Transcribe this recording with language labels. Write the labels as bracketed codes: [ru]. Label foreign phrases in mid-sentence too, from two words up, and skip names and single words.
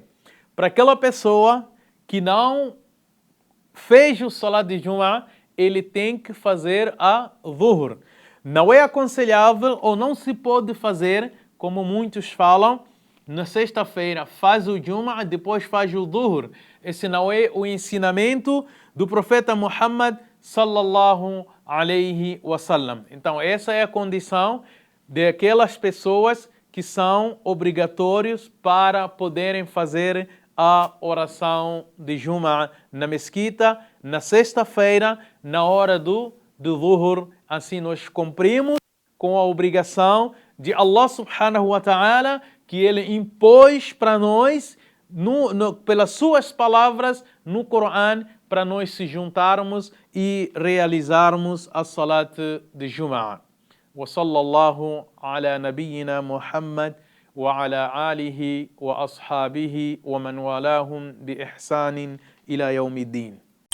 [pt] Para aquela pessoa que não fez o Salat de Jumu'ah, ele tem que fazer a Dhuhr. Não é aconselhável ou não se pode fazer, como muitos falam, na sexta-feira faz o Jumu'ah, depois faz o Dhuhr. Esse não é o ensinamento do profeta Muhammad [ar] صلى الله عليه وسلم. [pt] Então essa é a condição de aquelas pessoas que são obrigatórios para poderem fazer a oração de Jumu'ah na mesquita, na sexta-feira, na hora do Dhuhr. Assim nós cumprimos com a obrigação de Allah [ar] سبحانه وتعالى, [pt] que Ele impôs para nós, pelas suas palavras no Coran, para nós se juntarmos e realizarmos a Salat de Jumu'ah. [ar] وصلى الله على نبينا محمد وعلى آله وأصحابه ومن والاهم بإحسان إلى يوم الدين.